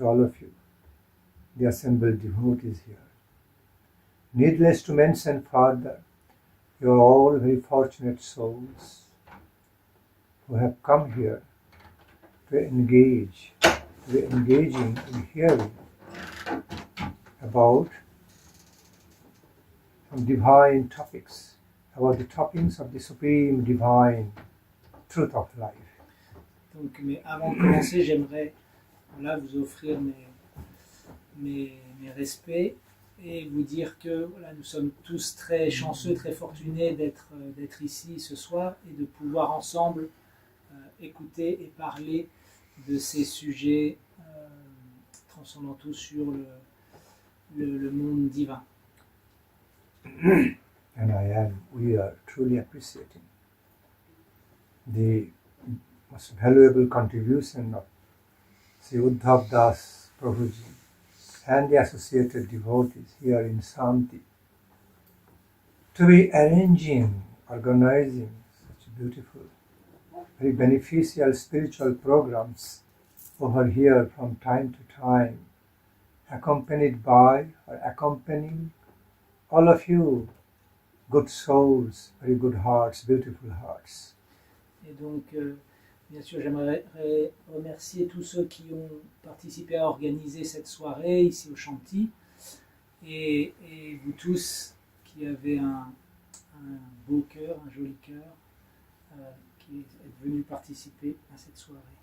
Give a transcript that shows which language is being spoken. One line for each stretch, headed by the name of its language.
English: to all of you, the assembled devotees here. Needless to mention further, you are all very fortunate souls who have come here to engage, to be engaging in hearing about some divine topics, about the topics of the supreme divine truth of life.
French: Donc, mais avant de commencer, j'aimerais vous offrir mes respects et vous dire que voilà, nous sommes tous très chanceux, très fortunés d'être ici ce soir et de pouvoir ensemble écouter et parler de ces sujets transcendantaux sur le monde divin.
English: And we are truly appreciating the most valuable contribution of Sri Uddhav Das Prabhuji and the associated devotees here in Shanti to be arranging, organizing such beautiful, very beneficial spiritual programs over here from time to time, accompanied by or accompanying all of you, good souls, very good hearts, beautiful hearts.
French: Et donc, bien sûr, j'aimerais remercier tous ceux qui ont participé à organiser cette soirée ici au Shanti et vous tous qui avez un beau cœur, un joli cœur, qui êtes venus participer à cette soirée.